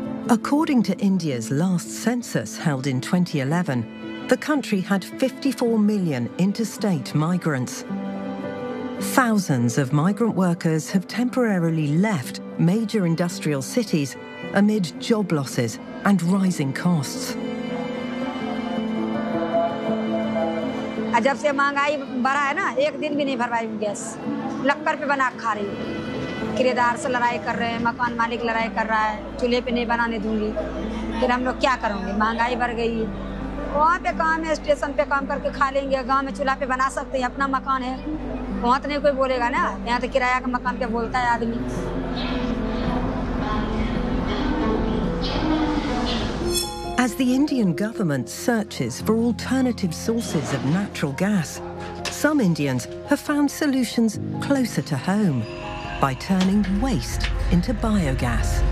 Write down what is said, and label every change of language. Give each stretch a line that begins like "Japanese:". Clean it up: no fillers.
English: According to India's last census held in 2011, the country had 54 million interstate migrants. Thousands of migrant workers have temporarily left major industrial cities amid job losses and rising costs.
Hindi: जब से महंगाई बढ़ा है ना एक दिन भी नहीं भरवाई गैस लक्कर पे बना खा रही किरेदार से लड़ाई कर रहे हैं मकान मालिक लड़ाई कर रहा है चूल्हे पे नहीं बनाने दूंगी फिर हम लोग क्या करेंगे महंगाई बढ़ गई वहां पे काम है स्टेशन पे काम करके खा लेंगे गांव में चूल्हा पे बना सकते हैं अपना मकान है वहां तो नहीं कोई बोलेगा ना यहां तो किराया का मकान क्या बोलता है आदमी
English: As the Indian government searches for alternative sources of natural gas, some Indians have found solutions closer to home by turning waste into biogas.